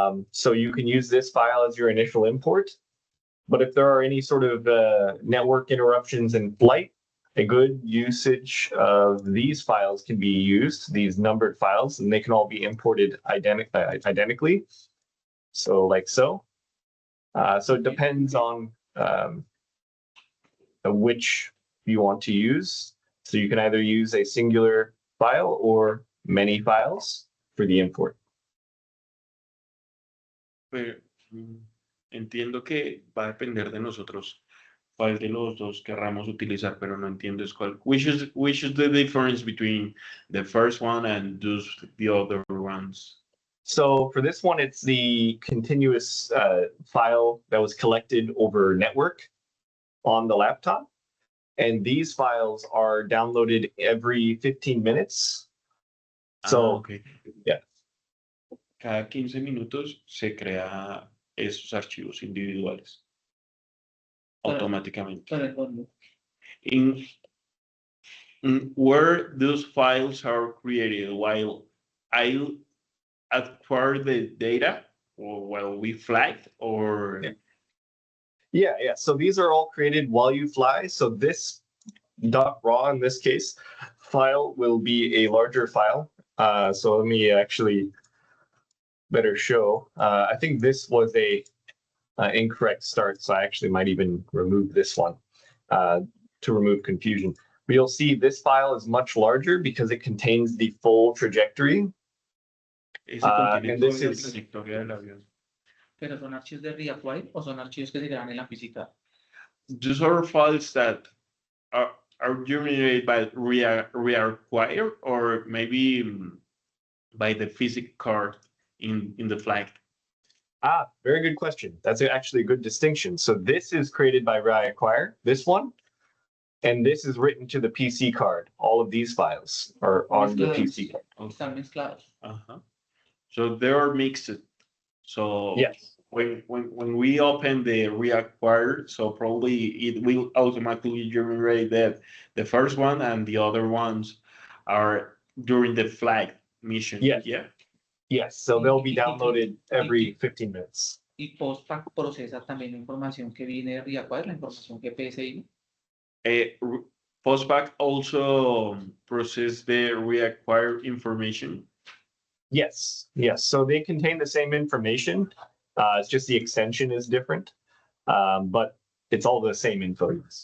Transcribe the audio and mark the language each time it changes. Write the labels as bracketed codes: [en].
[en] So you can use this file as your initial import. But if there are any sort of network interruptions in flight, a good usage of these files can be used, these numbered files, and they can all be imported identically. So like so. So it depends on which you want to use. So you can either use a singular file or many files for the import. [es] Pero, entiendo que va a depender de nosotros cuál de los dos querramos utilizar, pero no entiendo es cuál. [en] Which is the difference between the first one and the other ones? So for this one, it's the continuous file that was collected over network on the laptop. And these files are downloaded every 15 minutes. So, Okay. Yeah. [es] Cada 15 minutos se crea esos archivos individuales automáticamente. Con el fondo. [en] in where those files are created while I acquire the data or while we fly or Yeah. So these are all created while you fly. So this .raw in this case file will be a larger file. So let me actually better show. I think this was a incorrect start, so I actually might even remove this one to remove confusion. But you'll see this file is much larger because it contains the full trajectory. [es] ese contiene [en] and [es] toda [en] this [es] la [en] is [es] trayectoria del avión. Pero son archivos de reacquire o son archivos que se crean en la física. [en] Those are files that are generated by reacquire or maybe by the physics card in the flight. Very good question. That's actually a good distinction. So this is created by reacquire, this one, and this is written to the PC card. All of these files are on the PC card. [es] Están mezclados. [en] So they are mixed. So Yes. when we open the reacquire, so probably it will automatically generate the first one and the other ones are during the flight mission. Yes. Yeah. Yes. So they'll be downloaded every 15 minutes. [es] Y Postpack procesa también la información que viene de reacquire, la información GPS vino. [en] Postpack also process the reacquire information. Yes. So they contain the same information. It's just the extension is different, but it's all the same info.